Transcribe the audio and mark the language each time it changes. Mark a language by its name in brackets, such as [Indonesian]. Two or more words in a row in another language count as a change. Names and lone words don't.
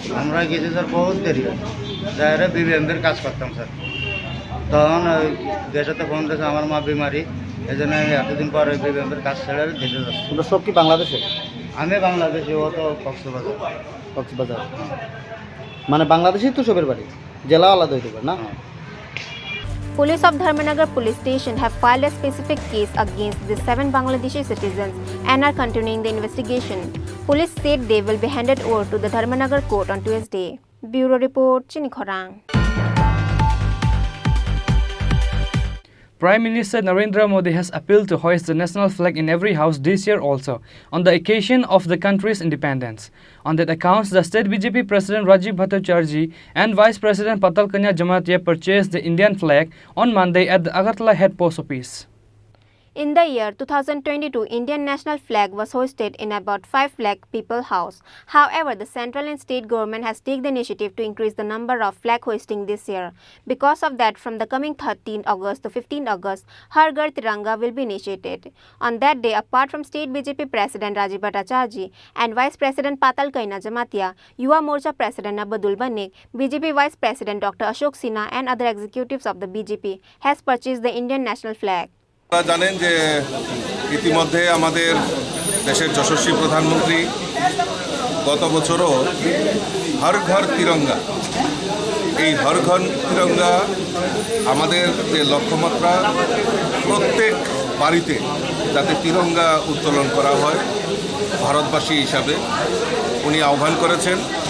[Bangla] আমরা গেছি স্যার বহুত দেরি, যারা BBMদের কাজ করতাম স্যার। তখন দেশেতে ফোন দিয়েছে আমার মা বিমারি, এই জন্য আমি এতদিন পরে BBMদের কাজ ছেড়ে দেশে যাচ্ছি। তোমরা সব কি বাংলাদেশে? আমি বাংলাদেশি, ও তো কক্সবাজার। মানে বাংলাদেশেই তো সবের বাড়ি, জেলা আলাদা হইতে পারে না? [English] Police of Dharmanagar Police Station have filed a specific case against the 7 Bangladeshi citizens and are continuing the investigation. Police said they will be handed over to the Dharmanagar court on Tuesday. Bureau Report, Chini Khorang. Prime Minister Narendra Modi has appealed to hoist the national flag in every house this year also, on the occasion of the country's independence. On that account, the state BJP President Rajiv Bhattacharjee and Vice President Patal Kanya Jamatia purchased the Indian flag on Monday at the Agartala head post office. In the year 2022, Indian national flag was hoisted in about 5 lakh people house. However, the central and state government has taken the initiative to increase the number of flag hoisting this year. Because of that, from the coming 13 August to 15 August, Har Ghar Tiranga will be initiated. On that day, apart from state BJP President Rajiv Bhattacharjee and Vice President Patal Kanya Jamatia, Yuva Morcha President Abdul Banik, BJP Vice President Dr. Ashok Sinha and other executives of the BJP has purchased the Indian national flag. [Bangla] আপনারা জানেন যে ইতিমধ্যে আমাদের দেশের যশস্বী প্রধানমন্ত্রী গত বছরও হর ঘর তিরঙ্গা, এই হর ঘর তিরঙ্গা আমাদের যে লক্ষ্যমাত্রা, প্রত্যেক বাড়িতে যাতে তিরঙ্গা উত্তোলন করা হয় ভারতবাসী হিসাবে উনি আহ্বান করেছেন।